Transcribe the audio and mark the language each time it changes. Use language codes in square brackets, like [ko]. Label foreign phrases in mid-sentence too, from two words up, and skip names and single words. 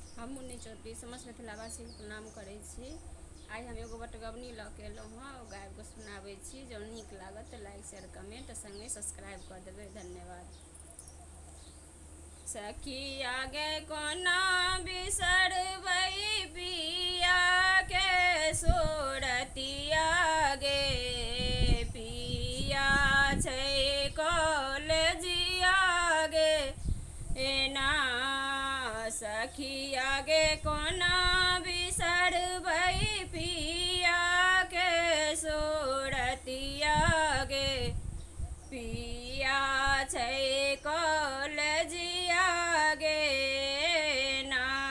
[mai] हम मुन्नी चौधरी समस्त मिथिलावासी के प्रणाम करै छी। आइ हम एगो बटगबनी लऽ के एलहुँ हँ, ओ गाबि कऽ सुनाबै छी। जँ नीक लागत तऽ [en] like share comment [mai] संगे सब्सक्राइब कऽ देबै। धन्यवाद। सखिया गे कोना बिसरबै पिया के सोरतिया गे, पिया छै कॉलेजिया गे एना। सखिया गे कोना बिसरबै पिया के सोरतिया गे, पिया छै कॉलेजिया गे ना।